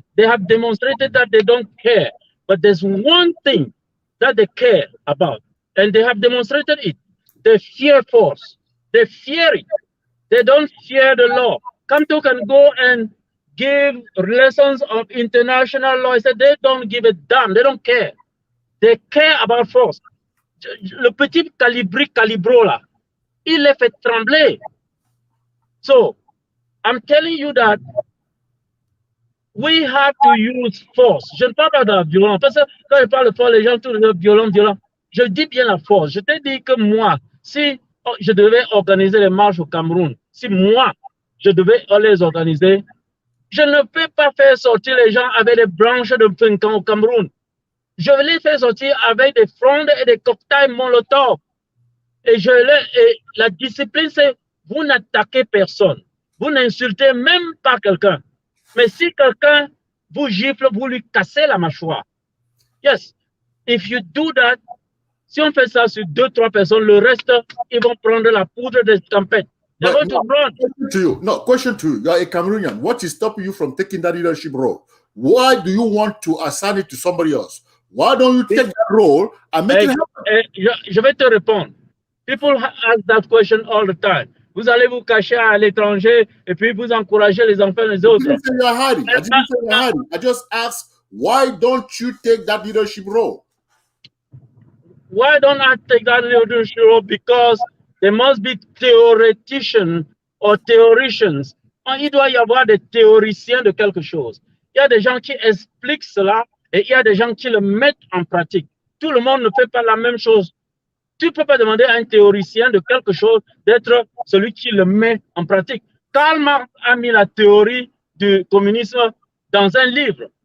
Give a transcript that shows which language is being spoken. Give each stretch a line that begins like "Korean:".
English: They have demonstrated that they don't care. But there's one thing that they care about, and they have demonstrated it. They fear force. They fear it. They don't fear the law. Kamto can go and give lessons of international law. I said they don't give a damn. They don't care. They care about force.
French: Le petit calibro là, il les fait trembler.
English: So, I'm telling you that we have to use force.
French: Je ne parle pas de la violence. Parce que quand je parle de force, les gens tous violent. Je dis bien la force. Je te dis que moi, si je devais organiser les marches au Cameroun, si moi, je devais les organiser, je ne peux pas faire sortir les gens avec des branches de Fincan au Cameroun. Je vais les faire sortir avec des frondes et des cocktails Molotov. Et la discipline, c'est vous n'attaquez personne. Vous n'insultez même pas quelqu'un. Mais si quelqu'un vous gifle, vous lui cassez la mâchoire.
English: Yes, if you do that,
French: si on fait ça sur 2-3 personnes, le reste, ils vont prendre la poudre de tempête.
English: They're going to run. Question to you. You are a Cameroonian. What is stopping you from taking that leadership role? Why do you want to assign it to somebody else? Why don't you take that role and make it happen?
French: Je vais te répondre.
English: People ask that question all the time.
French: Vous allez vous cacher à l'étranger et puis vous encouragez les enfants les autres.
English: I didn't say you're hiding. I just asked, why don't you take that leadership role? Why don't I take that leadership role? Because there must be theoreticians or theoricians.
French: Il doit y avoir des théoriciens de quelque chose. Il y a des gens qui expliquent cela et il y a des gens qui le mettent en pratique. Tout le monde ne fait pas la même chose. Tu ne peux pas demander à un théoricien de quelque chose d'être celui qui le met en pratique. Karl Marx a mis la théorie du communisme dans un livre.